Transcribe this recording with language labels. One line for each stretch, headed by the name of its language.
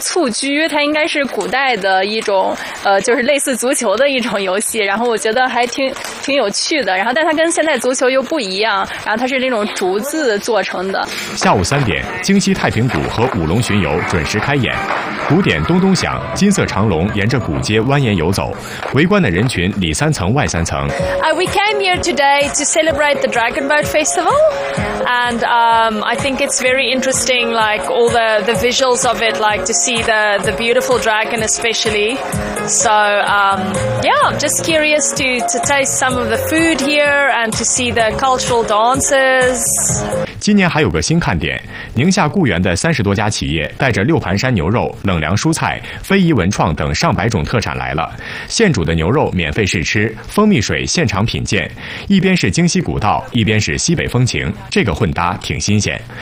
Chinese: 蹴鞠它应该是古代的一种就是类似足球的一种游戏，然后我觉得还挺有趣的，然后但它跟现在足球又不一样，然后它是那种竹子做成的。下午3点，京西太平鼓和舞龙巡游准时开演，鼓点咚咚响，金色长龙沿着古街蜿蜒游走，围观的人群里三层外三层。
English: We came here today to celebrate the Dragon Boat Festival, and I think it's very interesting, like all the visuals of it, like to see the beautiful dragon, especially. So just curious to taste some of the food here and to see the cultural dances.
Chinese: 今年还有个新看点，宁夏固原的30多家企业带着六盘山牛肉、冷凉蔬菜、非遗文创等上百种特产来了，现煮的牛肉免费试吃，蜂蜜水现场品鉴，一边是京西古道，一边是西北风情，这个混搭挺新鲜。